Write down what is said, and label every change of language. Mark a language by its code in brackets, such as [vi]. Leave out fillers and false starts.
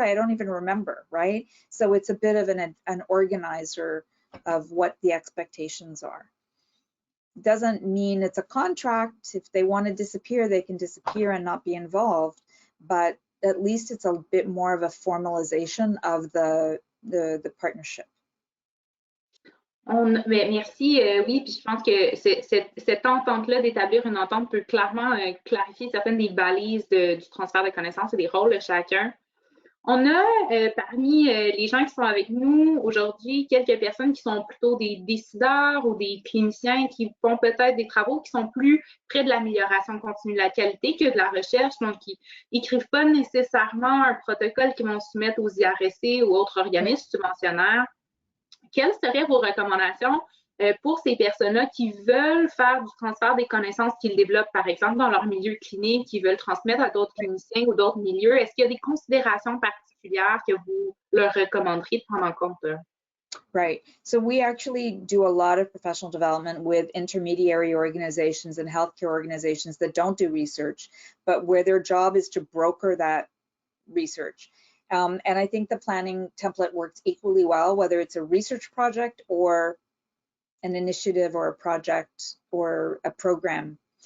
[en] I don't even remember, right? So it's a bit of an organizer of what the expectations are. Doesn't mean it's a contract. If they want to disappear, they can disappear and not be involved, but at least it's a bit more of a formalization of the partnership. [fr] Merci, oui, puis je pense que cette entente-là d'établir une entente peut clairement clarifier certaines des balises du transfert de connaissances et des rôles de chacun. On a parmi les gens qui sont avec nous aujourd'hui quelques personnes qui sont plutôt des décideurs ou des cliniciens qui font peut-être des travaux qui sont plus près de l'amélioration continue de la qualité que de la recherche, donc qui n'écrivent pas nécessairement un protocole qu'ils vont soumettre aux IRC ou autres organismes subventionnaires. Quelles seraient vos recommandations pour ces personnes-là qui veulent faire du transfert des connaissances qu'ils développent, par exemple, dans leur milieu clinique, qui veulent transmettre à d'autres cliniciens ou d'autres milieux? Est-ce qu'il y a des considérations particulières que vous leur recommanderiez de prendre en compte? [en] Right. So we actually do a lot of professional development with intermediary organizations and healthcare organizations that don't do research, but where their job is to broker that research. And I think the planning template works equally well, whether it's a research project or an initiative or a project or a program.